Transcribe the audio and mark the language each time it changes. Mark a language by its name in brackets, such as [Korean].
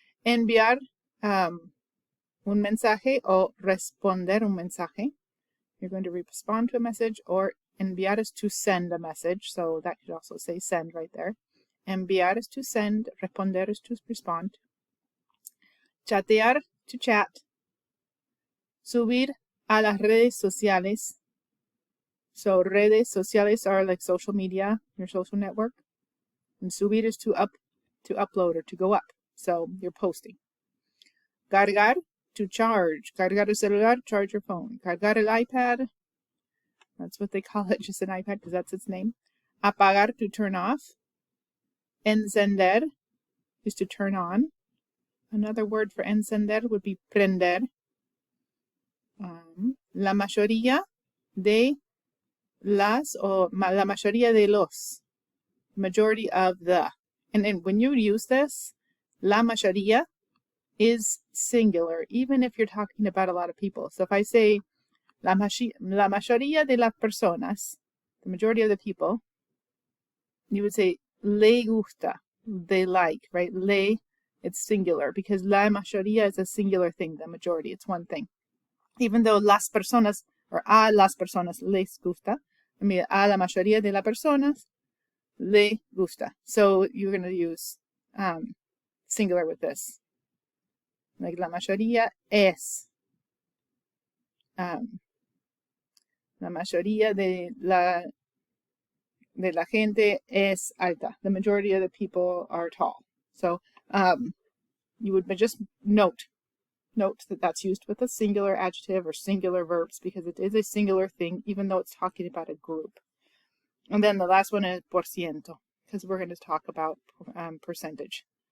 [Spanish] Enviar un mensaje o responder un mensaje. [English] You're going to respond to a message, or enviar is to send a message. So that could also say send right there. Enviar is to send, responder is to respond. Chatear, to chat. [Spanish] Subir a las redes sociales. [English] So redes sociales are like social media, your social network. And subir is to upload or to go up. So you're posting. Cargar, to charge. Cargar el celular, charge your phone. Cargar el iPad, that's what they call it, just an iPad because that's its name. Apagar, to turn off. Encender is to turn on. Another word for encender would be prender. [Spanish] La mayoría de las, o la mayoría de los. [English] Majority of the. And then when you use this, la mayoría is singular, even if you're talking about a lot of people. So if I say la mayoría de las personas, the majority of the people, you would say le gusta, they like, right? Le, it's singular because la mayoría is a singular thing, the majority, it's one thing. [Spanish] Even though las personas, or a las personas les gusta, I mean, a la mayoría de las personas le gusta. [English] So you're going to use singular with this. [Spanish] Like la mayoría es. La mayoría de la gente es alta. [English] The majority of the people are tall. So you would just note that that's used with a singular adjective or singular verbs because it is a singular thing, even though it's talking about a group. And then the last one is por ciento, because we're going to talk about percentage.